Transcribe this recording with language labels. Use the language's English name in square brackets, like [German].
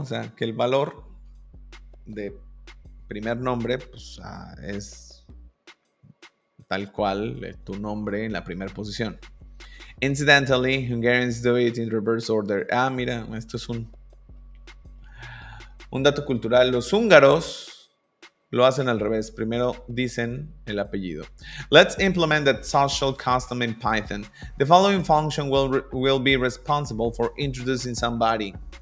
[Spanish] O sea, que el valor de primer nombre pues, es tal cual tu nombre en la primera posición. [English] Incidentally, Hungarians do it in reverse order. [Spanish] Mira, esto es un dato cultural. Los húngaros lo hacen al revés. Primero dicen el apellido. [English] Let's implement that social custom in Python. The following function will be responsible for introducing somebody.